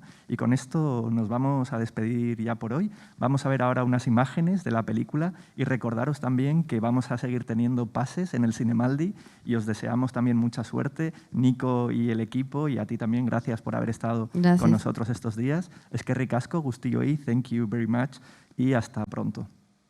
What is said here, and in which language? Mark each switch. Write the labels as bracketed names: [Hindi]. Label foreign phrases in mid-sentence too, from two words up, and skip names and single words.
[Spanish] Y con esto nos vamos a despedir ya por hoy. Vamos a ver ahora unas imágenes de la película y recordaros también que vamos a seguir teniendo pases en el Cinemaldi y os deseamos también mucha suerte, Nico y el equipo, y a ti también, gracias por haber estado con nosotros estos días. [Basque] Eskerrik asko, guztioi, [English] thank you very much [Spanish] y hasta pronto.